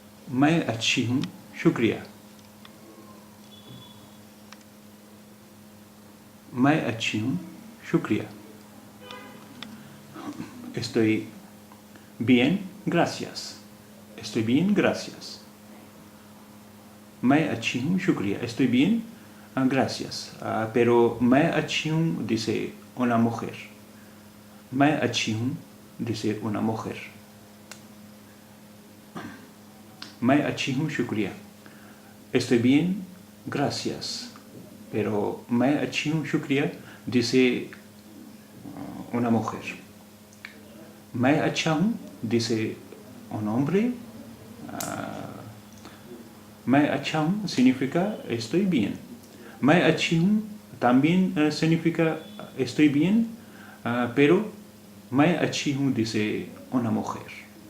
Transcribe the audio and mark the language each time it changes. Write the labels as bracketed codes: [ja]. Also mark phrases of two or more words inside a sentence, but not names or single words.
[hi] मैं अच्छी हूँ, शुक्रिया. मैं अच्छी हूँ, शुक्रिया. [es] Estoy bien, gracias. Estoy bien, gracias. [hi] मैं अच्छी हूँ, शुक्रिया. [es] Estoy bien, gracias. Pero [hi] मैं अच्छी हूँ [es] dice una mujer. [hi] मैं अच्छी हूँ [es] dice una mujer. [hi] मैं अच्छी हूँ, शुक्रिया. [es] Estoy bien, gracias. Pero [hi] मैं अच्छी हूँ, शुक्रिया [es] dice una mujer. [hi] मैं अच्छा हूँ [es] dice un hombre. [hi] मैं अच्छा हूँ [es] significa estoy bien. [hi] मैं अच्छी हूँ [es] también significa estoy bien, pero [hi] मैं अच्छी हूँ [es] dice una mujer.